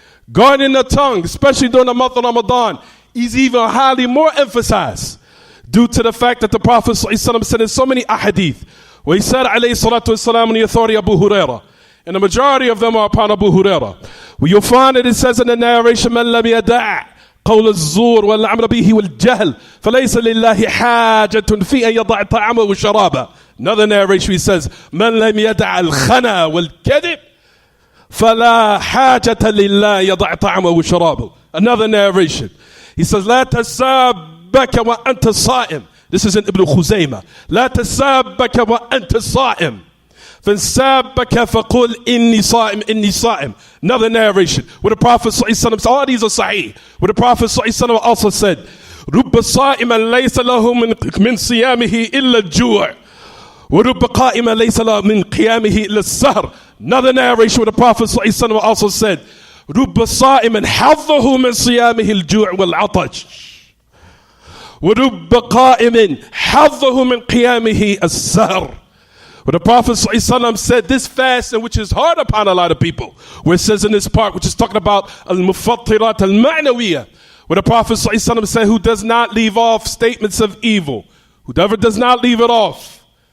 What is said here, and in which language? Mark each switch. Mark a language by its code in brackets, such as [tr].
[en] Guarding the tongue, especially during the month of Ramadan, is even highly more emphasized due to the fact that the Prophet ﷺ said in so many ahadith, where he said, alayhi salatu wasalam, in the authority of Abu Hurairah, and the majority of them are upon Abu Hurairah, where you'll find that it says in the narration, [ar] man lam yada' قول الزور والعمل به والجهل فليس لله حاجة في أن يضع طعامه وشرابه. [en] Another narration he says [ar] من لم يدع الخنا والكذب فلا حاجة لله يضع طعامه وشرابه. [en] Another narration he says [ar] لا تسابك وأنت صائم. [en] This is in Ibn Khuzaymah. [ar] لا تسابك وأنت صائم فَنْسَابَكَ فَقُلْ إِنِّي صَائِمْ إِنِّي صَائِمْ. [en] Another narration where the Prophet ﷺ, all these are sahih, where the Prophet ﷺ also said, [ar] رُبَّ صَائِمًا لَيْسَ لَهُ مِنْ صِيَامِهِ إِلَّا الْجُوعِ وَرُبَّ قَائِمًا لَيْسَ لَهُ مِنْ قِيَامِهِ إِلَّا السَّهْرِ. [en] Another narration where the Prophet ﷺ also said, [ar] رُبَّ صَائِمًا حَظَّهُ مِنْ صِيَامِهِ الْجُوعِ وَالْعَطَشِ وَرُبَّ قَائِمٍ حَظَّهُ مِنْ قِيَامِهِ السَّهْرِ. [en] But the Prophet ﷺ said this fast, and which is hard upon a lot of people, where it says in this part, which is talking about al-mufattirat al-ma'nawiyah, where the Prophet ﷺ said, who does not leave off statements of evil, whoever does not leave it off,